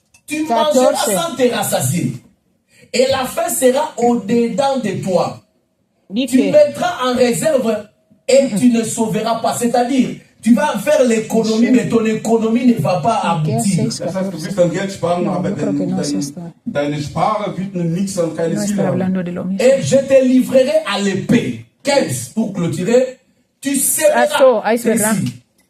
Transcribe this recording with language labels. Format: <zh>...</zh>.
<fr>Tu mangeras sans te rassasier, et la faim sera au-dedans de toi. Tu mettras en réserve et tu ne sauveras pas. C'est-à-dire, tu vas faire l'économie, mais ton économie ne va pas aboutir.</fr> <de>Das heißt, du wirst dein Geld sparen, aber deine Spare wird nichts und keine Ziele haben.</de> <fr>Et je te livrerai à l'épée. 15, pour clôturer, tu sémeras ici.</fr>